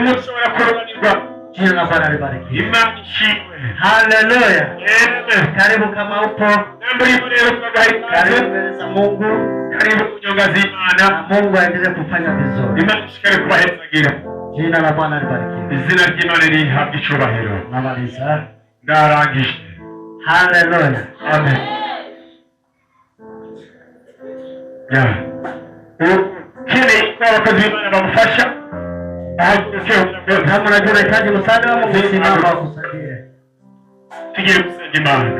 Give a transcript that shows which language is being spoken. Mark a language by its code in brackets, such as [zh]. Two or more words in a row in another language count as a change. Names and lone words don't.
[sw] Jina la Bwana libarikiwe. Haleluya. Karibu kama upo. Karibu mbele za Mungu. Mungu aendelee kufanya vizuri. Jina la Bwana libarikiwe. [rw] Izina ry'Imana rihabwe icyubahiro. [sw] Namaliza. [rw] Ndarangije. [sw] Haleluya. Amen. [rw] Kile kwa abakozi b'Imana bamufasha. [sw] Kama unajua unahitaji msaada wa Mungu, simama akusaidie. [rw] Tugire gusenga Imana.